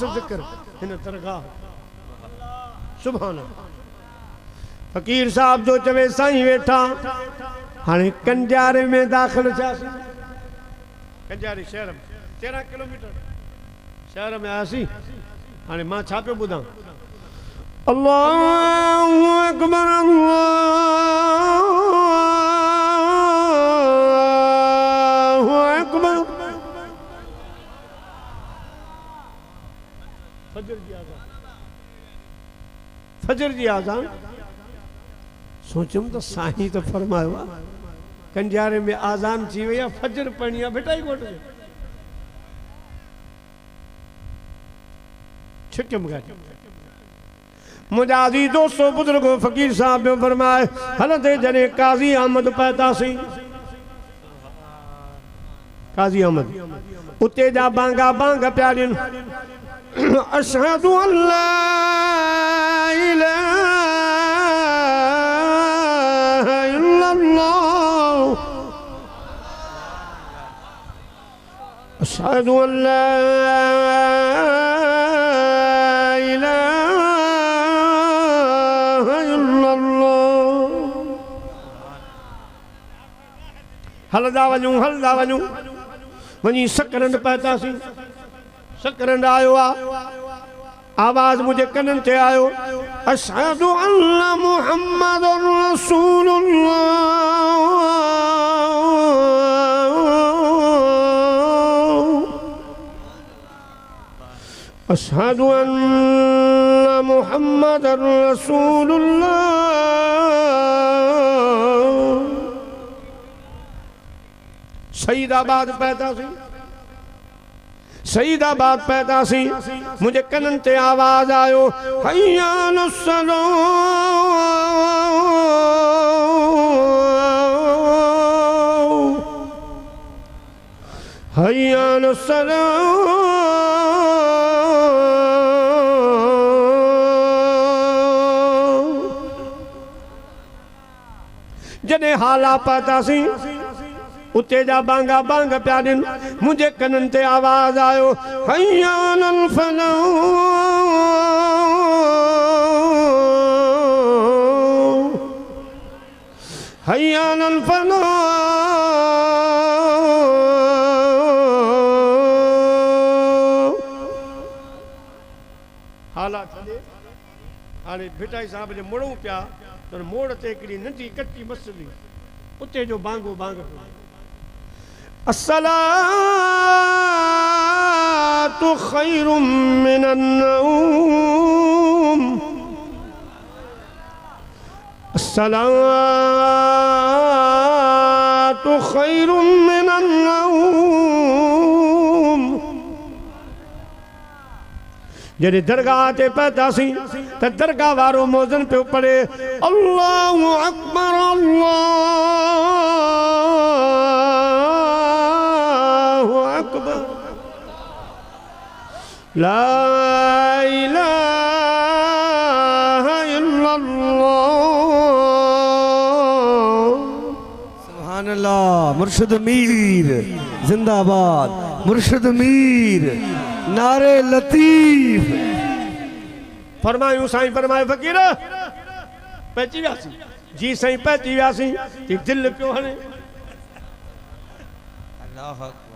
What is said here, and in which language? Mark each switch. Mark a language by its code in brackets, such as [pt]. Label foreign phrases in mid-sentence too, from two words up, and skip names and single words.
[sd] ज़िक्र हिन दरगाह सुभान फ़कीर साहब जो चवे साईं वेठा हाणे कंजारे में दाख़िल थियासीं कंजारे शहर में 13 किलोमीटर शहर में आयासीं हाणे मां छा पियो ॿुधां [ar] الله أكبر الله أكبر [sd] फजर जी आज़ान सोचुम तो साईं तो फरमायो आहे कंजारे में आज़ान थी वई आहे फजर पढ़णी आहे भिटाई घोट में छिकम गाॾी मुंहिंजा आज़ीज़ दोस्तो बुज़ुर्गो फ़कीर साहब में फरमाए हलंदे जॾहिं काज़ी अहमद पहुतासीं काज़ी अहमद उते जा बांगा बांग पिया ॾियनि [ar] أشهد أن لا إله إلا الله أشهد أن لا [sd] हलदा वञूं वञी सकरंड पहुतासीं सकरंड आयो आहे आवाज़ मुझे कननि ते आयो [ar] أشهد أن محمدا رسول الله أشهد أن محمدا رسول الله [sd] सईदाबाद पैदा सी मुझे कनन ते आवाज आयो [ar] حي على الصلاة حي على الصلاة [sd] जने हाला पैदा सी उते जा बांगा बांग पिया ॾिन मुंहिंजे कननि ते आवाज़ आयो [ar] حي على الفلاح حي على الفلاح [sd] हालात हाणे भिटाई साहब जे मुड़ूं पिया त मोड़ ते हिकिड़ी नंढी कच्ची मस्जिद उते जो बांगो बांग [ar] الصلاة خير من النوم الصلاة خير من النوم जॾहिं [sd] दरगाह ते पहुतासीं त दरगाह वारो मोज़न पियो पढ़े [ar] الله أكبر الله أكبر لا إله إلا الله سبحان الله [sd] मुर्शिद मीर जिंदाबाद मुर्शिद मीर नारे लतीफ फरमायूं साईं फरमाए फ़कीर पहुची वियासीं जी साईं पहुची वियासीं कि दिल पियो हणे [ar] الله أكبر